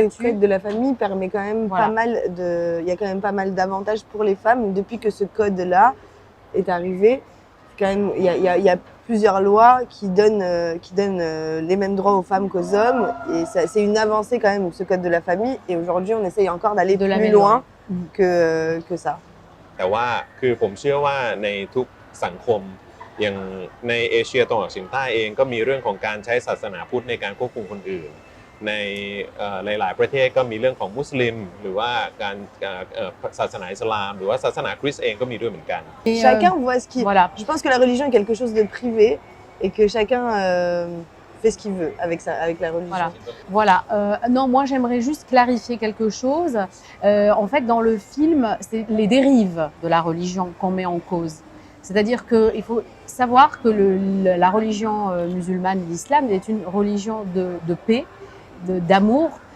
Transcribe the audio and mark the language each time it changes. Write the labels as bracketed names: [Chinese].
[French] code de la famille permet quand même il y a quand même pas mal d'avantages pour les femmes. Depuis que ce code-là est arrivé, quand même, il y a plusieurs lois qui donnent les mêmes droits aux femmes qu'aux hommes. Et c'est une avancée quand même, ce code de la famille. Et aujourd'hui, on essaye encore d'aller plus loin que ça. [Thai] แต่ว่าคือผมเชื่อว่าในทุกสังคมอย่างในเอเชียตะวันออกเฉียงใต้เองก็มีเรื่องของการใช้ศาสนาพุทธในการควบคุมคนอื่นในหลายๆประเทศก็มีเรื่องของมุสลิมหรือว่าการศาสนาอิสลามหรือว่าศาสนาคริสต์เองก็มีด้วยเหมือนกัน [French] Chacun voit ce qu'il. Voilà. Je pense que la religion est quelque chose de privé et que chacun fait ce qu'il veut avec la religion. Voilà. Non, moi j'aimerais juste clarifier quelque chose. En fait, dans le film, c'est les dérives de la religion qu'on met en cause. C'est-à-dire qu'il faut savoir que la religion musulmane, l'islam, est une religion de paix, d'amour.